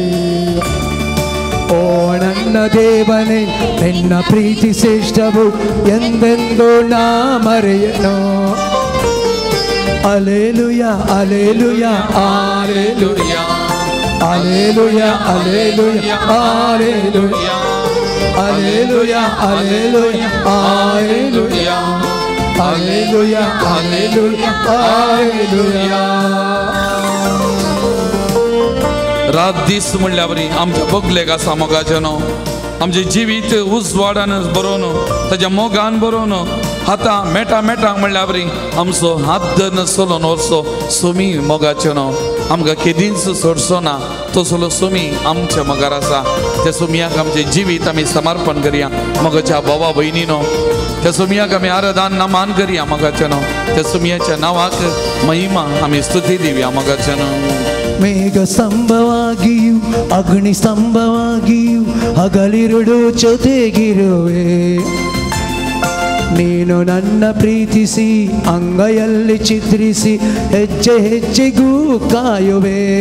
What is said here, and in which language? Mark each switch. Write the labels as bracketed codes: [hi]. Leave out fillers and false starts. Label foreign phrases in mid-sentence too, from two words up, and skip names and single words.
[kn] ಓ ನನ್ನ ದೇವನೇ ನಿನ್ನ ಪ್ರೀತಿ ಶ್ರೇಷ್ಠವು ಎಂದೆಂದು ನಾ ಮರೆಯೆನೋ ಅಲೆಲುಯಾ ಅಲೆಲುಯಾ ಅಲೆಲುಯಾ ಅಲೆಲುಯಾ ಅಲೆಲುಯಾ ಅಲೆಲುಯಾ ಅಲೆಲುಯಾ ಅಲೆಲುಯಾ ಅಲೆಲುಯಾ Alleluia, alleluia, alleluia. [kok] रात दीस म्हणल्या बरी आमच्या बगलेक आसा मोगाचेनो आमचे जिवीत उजवाडान बरोवन ताच्या मोगान बरोवन हातां मेटा मेटांक म्हणल्या बरी आमचो हात धरून चलोवन वचो सुमी मोगाचेनो आमकां केदींच सोडचो ना तसलो सुमी आमच्या मोगार आसा त्या सुमयाक आमचें जिवीत आमी समर्पण करया मोगाच्या भावा भयणीनो त्या सुमयाक आमी आराधन नमन करया मोगाचेनो त्या सुमयाच्या नांवाक महिमा आमी स्तुती दिवया मोगाचेनो [kn] ಮೇಘ ಸ್ತಂಭವಾಗಿಯೂ ಅಗ್ನಿ ಸ್ತಂಭವಾಗಿಯೂ ಹಗಲಿರುಳು ಜೊತೆಗಿರುವೆ. ನೀನು ನನ್ನ ಪ್ರೀತಿಸಿ ಅಂಗೈಯಲ್ಲಿ ಚಿತ್ರಿಸಿ ಹೆಜ್ಜೆ ಹೆಜ್ಜೆಗೂ ಕಾಯುವೆ.